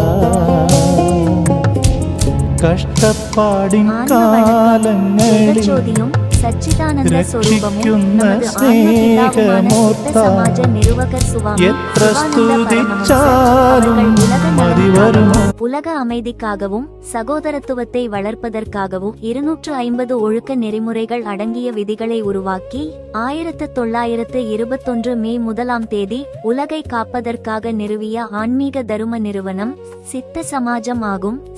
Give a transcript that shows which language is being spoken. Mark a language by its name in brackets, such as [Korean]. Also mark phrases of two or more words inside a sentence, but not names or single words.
[Malayalam] കഷ്ടപ്പാടിൻ കാലങ്ങളിൽ രക്ഷിക്കുന്ന സ്നേഹമോർത്താൽ എത്ര സ്തുതിച്ചാലും മതി വരുമോ? [Tamil] உலக அமைதிக்காகவும் சகோதரத்துவத்தை வளர்ப்பதற்காகவும் 250 ஒழுக்க நெறிமுறைகள் அடங்கிய விதிகளை உருவாக்கி 1921 மே 1 உலகை காப்பதற்காக நிறுவிய ஆன்மீக தரும நிறுவனம் சித்த சமாஜம் ஆகும்.